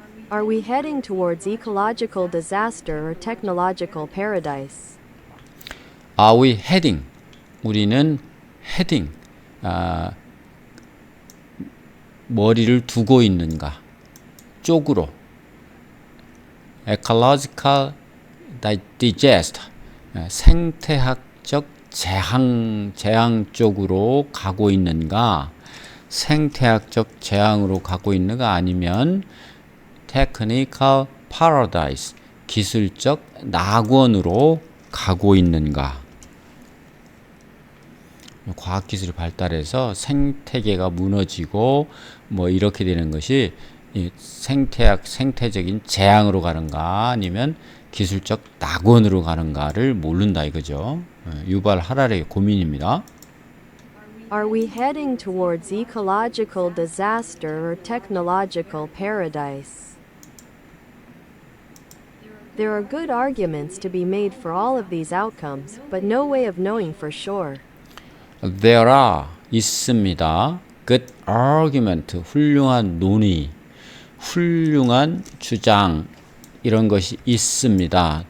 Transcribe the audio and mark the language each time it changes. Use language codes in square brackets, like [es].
[en] Are we heading towards ecological disaster or technological paradise? Are we heading? [ko] 우리는 heading, 머리를 두고 있는가? 쪽으로. [en] ecological digest, [ko] 생태학적 재앙 쪽으로 가고 있는가? 생태학적 재앙으로 가고 있는가? 아니면 [en] technical paradise, [ko] 기술적 낙원으로 가고 있는가? 과학기술이 발달해서 생태계가 무너지고 뭐 이렇게 되는 것이 생태적인 재앙으로 가는가 아니면 기술적 낙원으로 가는가를 모른다 이거죠. 유발 하라리의 고민입니다. [en] Are we heading towards ecological disaster or technological paradise? There are good arguments to be made for all of these outcomes, but no way of knowing for sure. There are [ko] 있습니다. [en] Good argument, [ko] 훌륭한 논의, 훌륭한 주장 이런 것이 있습니다.